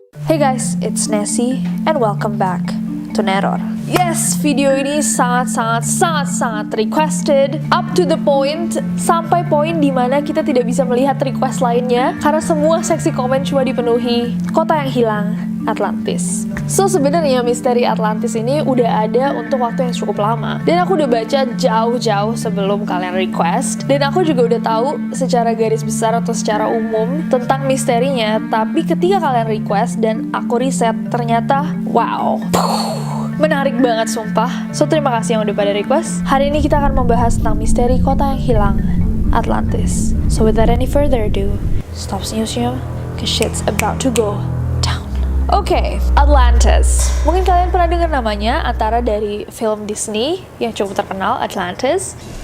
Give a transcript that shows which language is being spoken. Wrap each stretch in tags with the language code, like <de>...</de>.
<en>Hey guys, it's Nessie and welcome back to Neror.</en> <id>Yes, video ini sangat requested,</id> <en>up to the point,</en> <id>sampai poin dimana kita tidak bisa melihat request lainnya karena semua seksi komen cuma dipenuhi kota yang hilang, Atlantis. So sebenarnya misteri Atlantis ini udah ada untuk waktu yang cukup lama, dan aku udah baca jauh-jauh sebelum kalian request, dan aku juga udah tahu secara garis besar atau secara umum tentang misterinya. Tapi ketika kalian request dan aku riset, ternyata wow, menarik banget sumpah. So terima kasih yang udah pada request. Hari ini kita akan membahas tentang misteri kota yang hilang, Atlantis.</id> <en>So without any further ado, stop</en> <id>senyum-senyum,</id> <en>cause shit's about to go down.</en> <id>Oke, Atlantis. Mungkin kalian pernah dengar namanya antara dari film Disney yang cukup terkenal, Atlantis.</id>